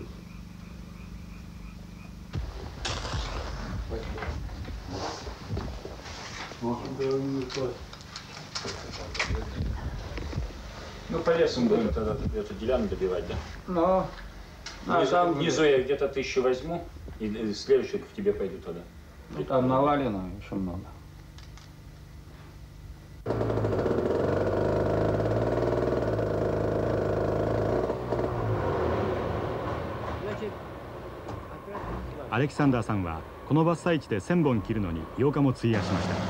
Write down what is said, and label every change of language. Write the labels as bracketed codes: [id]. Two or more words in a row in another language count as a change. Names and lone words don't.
[ru] Ну, по лесу будем тогда эту деляну добивать, да? Ну, Внизу я где-то 1000 возьму, и следующий к тебе пойду тогда. ну, там навалено еще много. [ja] アレキサンダーさんはこの伐採地で1000本切るのに8日も費やしました。